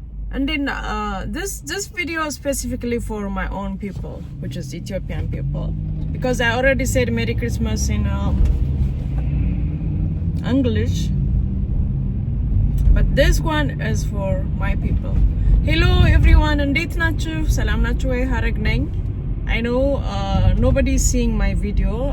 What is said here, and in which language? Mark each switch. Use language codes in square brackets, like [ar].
[en] And then this video is specifically for my own people, which is Ethiopian people, because I already said Merry Christmas in English, but this one is for my people. Hello everyone, [am] እንዴት ናችሁ? ሰላም ናችሁ ወይ? ሀረግ ነኝ. [en] I know nobody is seeing my video.